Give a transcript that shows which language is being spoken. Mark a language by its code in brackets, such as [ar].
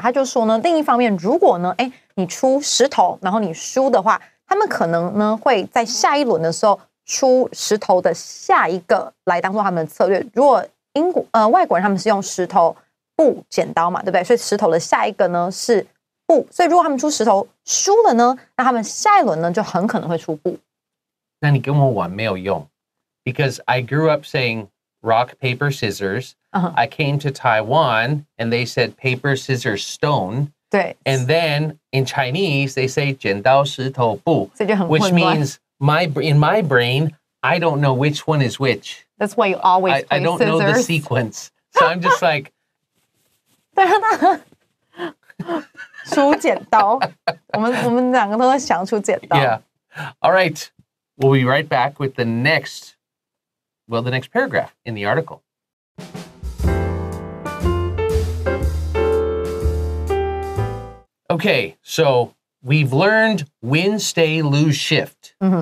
[zh] 他就说呢，另一方面，如果呢，你出石头，然后你输的话，他们可能呢会在下一轮的时候出石头的下一个来当做他们的策略。如果外国人他们是用石头布剪刀嘛，对不对？所以石头的下一个呢是布。所以如果他们出石头输了呢，那他们下一轮呢就很可能会出布。那你跟我玩没有用 [en] ，because I grew up saying rock, paper, scissors. I came to Taiwan and they said paper, scissors, stone. [zh] 对。 [en] And then in Chinese, they say 剪刀石头布, which means in my brain, I don't know which one is which. That's why you always play I don't know the sequence. So I'm just like... [zh] 出剪刀。我们两个都在想出剪刀。 [en] Yeah. All right. We'll be right back with the next paragraph in the article. Okay, so we've learned win, stay, lose, shift.